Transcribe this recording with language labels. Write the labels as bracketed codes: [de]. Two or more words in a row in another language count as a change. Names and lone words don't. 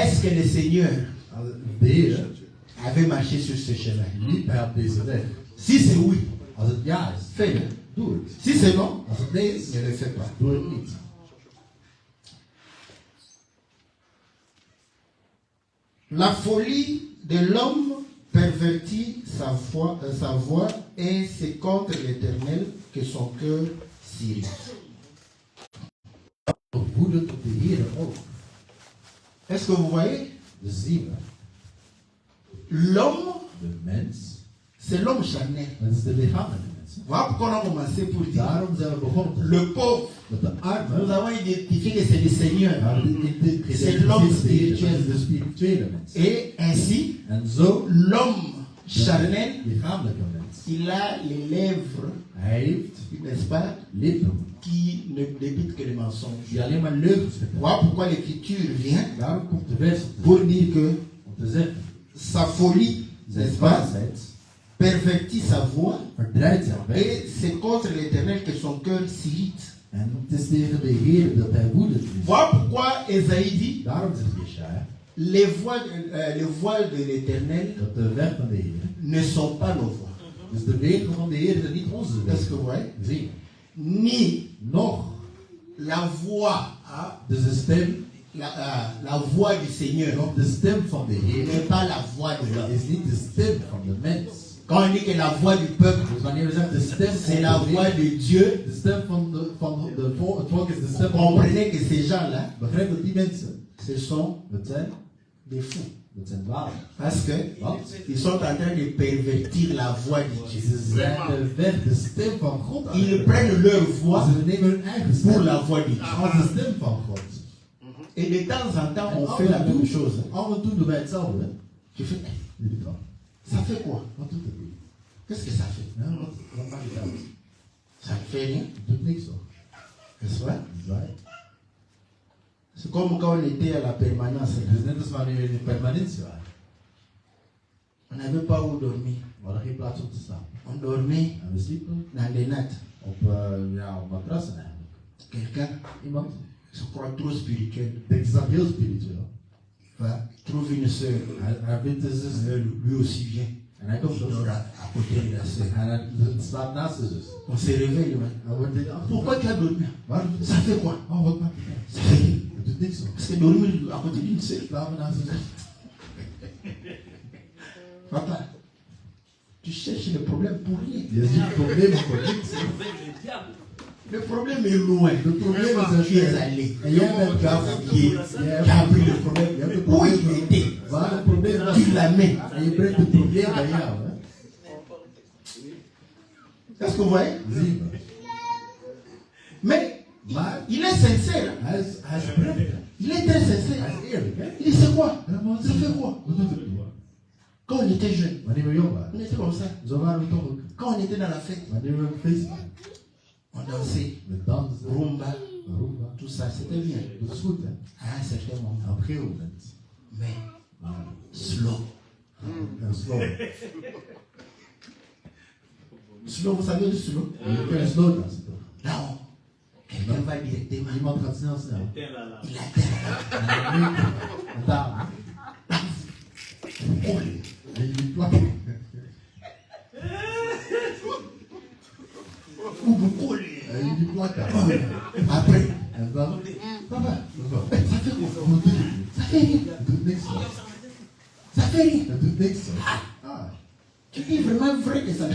[fr] Est-ce que le Seigneur [nl] Als de Heer [fr] avait marché sur ce chemin? [nl] liep hij op deze weg. [fr] Si c'est oui, [nl] Als het ja is, [fr] fais-le. [nl] doe het. [fr] Si c'est non, [nl] Als het nee is, [fr] ne le fais pas. [nl] doe het niet. [fr] La folie de l'homme pervertit sa voix et c'est contre l'Éternel que son cœur s'irrite. [nl] Woedend op de Heer ook. [fr] Est-ce que vous voyez? [nl] Dus zie maar. [fr] L'homme, [nl] De mens, [fr] c'est l'homme charnel. [nl] dat is de lichamelijke mens. [fr] Voilà pourquoi on a commencé pour dire [nl] Daarom zijn we begonnen [fr] le pauvre. [nl] met de [fr] Nous [nl] armen. [fr] avons identifié que c'est le Seigneur. [nl] Maar [fr] C'est l'homme spirituel. [nl] dat is de spirituele mens. [fr] Et ainsi, [nl] En zo, [fr] l'homme charnel, [nl] de lichamelijke mens. [fr] il a les lèvres, [nl] Hij heeft [fr] n'est-ce pas, [nl] lippen [fr] qui ne débitent que les mensonges. [nl] die alleen maar leugens vertellen. [fr] Voilà pourquoi l'Écriture vient [nl] Daarom komt de vers op [fr] pour dire que [nl] om te zeggen, [fr] sa folie, [nl] zijn [fr] n'est-ce pas, [nl] dwaasheid [fr] pervertit sa voix [nl] verdraait zijn weg. [fr] et c'est contre l'Éternel que son cœur s'irrite. [nl] En het is tegen de Heer dat hij woedend is. [fr] Voilà pourquoi Esaïe dit [nl] Daarom zegt Jesaja [fr] les voies de l'Éternel [nl] dat de weg van de Heer, [fr] ne sont pas nos voies. [nl] dus de wegen van de Heer zijn niet onze [fr] Est-ce que [nl] wegen. [fr] vous voyez? [nl] Zie, [fr] Ni [nl] nog, [fr] la voix, hein, [nl] dus de stem, [fr] la voix du Seigneur [nl] nog de stem van de Heer [fr] n'est pas la voix de l'homme. [nl] is niet de stem van de mens. [fr] Quand on dit que la voix du peuple, [nl] Dus wanneer we zeggen de stem [fr] c'est la [nl] van de [fr] voix [nl] Heer, [fr] de Dieu, [nl] de stem van het volk is de stem van God. [fr] comprenez que ces gens-là, [nl] Begrijp dat die mensen, [fr] ce sont [nl] dat zijn dwalen. [fr] parce que [nl] Want [fr] ils sont en train de pervertir la voix de Dieu. [nl] ze zijn de weg, de stem van God aan [fr] Ils [nl] het [fr] prennent leur voix [nl] Ze nemen hun eigen [fr] pour [nl] stem [fr] la voix de Dieu. [nl] als de stem van God. [fr] Et de temps en temps, [nl] En [fr] on fait la même chose. [nl] Af en toe doen wij hetzelfde. Hè? [fr] Tu fais, [nl] Jullie dan. [fr] ça fait quoi? [nl] Wat doet het niet? [fr] Qu'est-ce que ça fait? [nl] Ja, wat maakt het uit? [fr] Ça ne fait rien, [nl] Het doet niks toch? [fr] n'est-ce pas? [nl] Zwaai. [fr] C'est comme quand on était à la permanence. [nl] Het is net als wanneer we in de permanentie waren. [fr] On n'avait pas où dormir. [nl] We hadden geen plaats om te slapen. [fr] On dormait [nl] En we sliepen [fr] dans des nattes. [nl] op matrassen eigenlijk. [fr] Quelqu'un [nl] Iemand [fr] se croit trop spirituel. [nl] denkt is dat heel spiritueel. [fr] Va, trouve une sœur. [nl] Hij vindt een zus. [fr] Lui aussi vient. [nl] En hij komt [fr] Il [nl] op. [fr] dort à côté de la sœur. [nl] En hij slaapt naast de zus. [fr] On se réveille. Ouais. [nl] Hij wordt dit af. [fr] Pourquoi tu as dormi? [nl] Waarom? [fr] Ça fait quoi? [nl] Oh, wat maakt het uit? [fr] Ça fait rien. [nl] Het doet niks hoor. [fr] Parce que dormir à côté d'une sœur. [nl] Slapen naast de zus. [fr] Papa, tu cherches le problème pour rien. [nl] Je ziet problemen voor niks. [fr] Le problème est loin. Le problème [nl] is [fr] Tu es allé. [nl] En jij bent [fr] Qui a pris le problème. Où il était. [nl] waar het probleem was. [fr] Tu l'amènes. [nl] En je brengt het probleem bij jou. Hè? [fr] Est-ce que vous voyez? [nl] Zie je. [fr] Mais [nl] Maar [fr] il est sincère. [nl] hij is oprecht. [fr] Il est très sincère. [nl] Hij is eerlijk. Hè? [fr] Il dit c'est quoi? [nl] Ja, maar [fr] Ça fait quoi? [nl] wat doet het nu? [fr] Quand on était jeune, [nl] Wanneer we jong waren. [fr] on était comme ça. [nl] Zo waren we toch ook. [fr] Quand on était dans la fête, [nl] Wanneer we op feest waren. [fr] on dansait. [nl] We dansten. [fr] Rumba, [nl] Rumba. [fr] tout ça, c'était bien. [nl] Dat is goed, hè? [fr] À un certain moment. [nl] Op een gegeven moment. [fr] Mais [nl] Maar, [fr] slow. [nl] slow. [fr] Slow, vous savez le slow? [nl] Je kunt slow dansen, toch? [fr] Là, quelqu'un va directement. [nl] Iemand gaat snel. [fr] Il atteint. [nl] En daar. En jullie plakken. [fr] Ou vous collez. [nl] En jullie plakken. [fr] Après, [nl] En dan. [fr] papa, [nl] Wat? [fr] ça fait quoi? [nl] Wat doe je? [fr] Ça fait rien. [nl] Het doet niks, hoor. [fr] Ça fait rien. [nl] Het doet niks, hoor. Ah. [fr] Tu dis vraiment vrai que ça